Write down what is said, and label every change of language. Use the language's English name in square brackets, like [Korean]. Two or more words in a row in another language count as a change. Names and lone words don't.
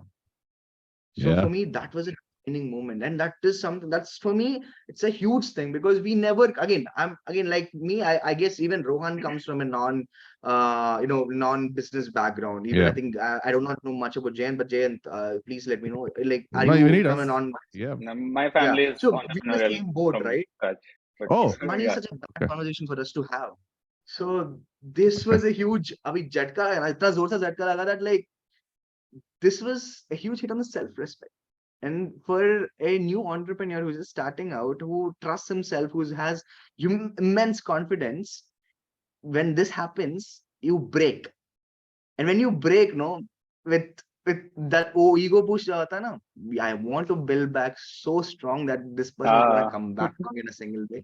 [English] So for me, that was a defining moment, and that is something that's, for me, it's a huge thing, because we never, again, like me, I guess even Rohan comes from a non-business background. Even I think I do not know much about Jayant, but Jayant, please let me know. Like, are you from a non? Yeah, my family is so we're in the same boat, right? Oh, money is such a bad conversation for us to have. So this was a huge, [Hindi] abhi jhatka laya na, itna zor se jhatka laga [English] that like this was a huge hit on the self-respect. And for a new entrepreneur who's just starting out, who trusts himself, who has immense confidence, when this happens, you break. And when you break, no, with that ego push [Hindi] jata na, [English] I want to build back so strong that this person is gonna come back in a single day.